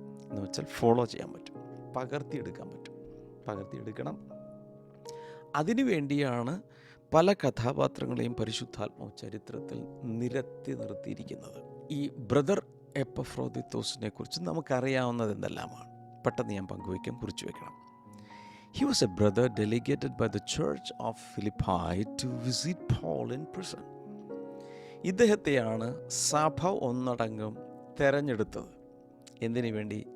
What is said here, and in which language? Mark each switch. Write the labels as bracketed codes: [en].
[ml] എന്ന് വെച്ചാൽ ഫോളോ ചെയ്യാൻ പറ്റും, പകർത്തിയെടുക്കണം. അതിനു വേണ്ടിയാണ് പല കഥാപാത്രങ്ങളെയും പരിശുദ്ധാത്മാവ് ചരിത്രത്തിൽ നിരത്തി നിർത്തിയിരിക്കുന്നത്. ഈ ബ്രദർ എപ്പഫ്രോദിത്തോസിനെ കുറിച്ച് നമുക്കറിയാവുന്നത് എന്തെല്ലാമാണ് പെട്ടെന്ന് ഞാൻ പങ്കുവയ്ക്കാൻ, കുറിച്ച് വെക്കണം. [en] He was a brother delegated by the church of Philippi to visit Paul in prison. [ml] ഇദ്ദേഹത്തെയാണ് സഭ ഒന്നടങ്കം തെരഞ്ഞെടുത്തത്. എന്തിനു വേണ്ടി?